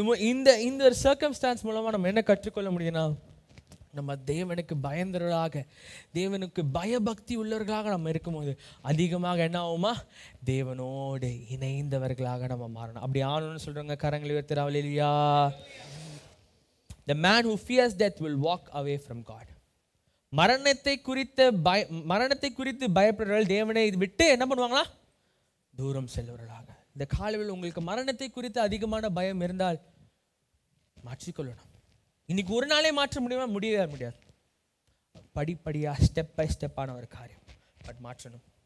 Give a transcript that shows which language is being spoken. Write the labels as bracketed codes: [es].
[ta] இந்த ஒரு சர்க்கம்ஸ்டான்ஸ் மூலமா நம்ம என்ன கற்றுக்கொள்ள முடியும்னா, நம்ம தேவனுக்கு பயந்தவர்களாக, தேவனுக்கு பயபக்தி உள்ளவர்களாக நம்ம இருக்கும்போது அதிகமாக என்ன ஆகுமா? தேவனோடு இணைந்தவர்களாக நம்ம மாறணும். அப்படி ஆகணும்னு சொல்றவங்க கரங்களை உயர்த்தி ஹல்லேலூயா. [en] The man who fears death will walk away from God. [ta] மரணத்தை குறித்து பயப்படுறவர்கள் தேவனை விட்டு என்ன பண்ணுவாங்களா? தூரம் செல்வர்களாக. இந்த காலையில் உங்களுக்கு மரணத்தை குறித்து அதிகமான பயம் இருந்தால் மாற்றிக்கொள்ளணும். இன்னைக்கு ஒரு நாளே மாற்ற முடியுமா? முடியவே முடியாது. படிப்படியா ஸ்டெப் பை ஸ்டெப்பான ஒரு காரியம், பட் மாற்றணும்.